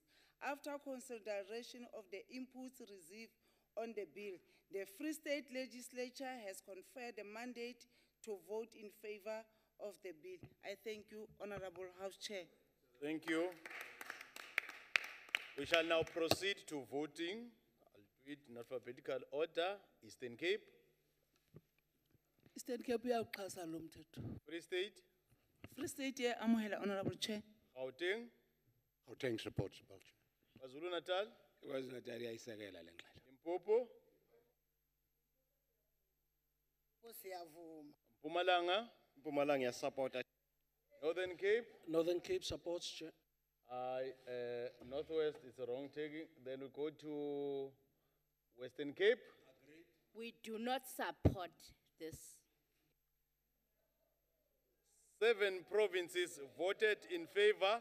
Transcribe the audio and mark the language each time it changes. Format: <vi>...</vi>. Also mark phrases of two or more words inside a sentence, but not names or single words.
<en>After consideration of the inputs received on the bill, the Free State Legislature has conferred the mandate to vote in favor of the bill. I thank you, Honorable House Chair. Thank you. We shall now proceed to voting. I'll do it in alphabetical order. Eastern Cape.</en> <xh>Eastern Cape uyawuxhasa lo mthetho.</xh> <en>Free State. Free State amuhela, Honorable Chair. Gauteng. Gauteng supports. KwaZulu Natal.</en> <xh>KwaZulu Natal iyayisekela le ngxelo.</xh> <en>Limpopo. Mpumalanga.</en> <zu>Mpumalanga iyasupporta.</zu> <en>Northern Cape. Northern Cape supports, Chair. Northwest is wrong taking. Then we go to Western Cape. We do not support this. 7 provinces voted in favor.</en>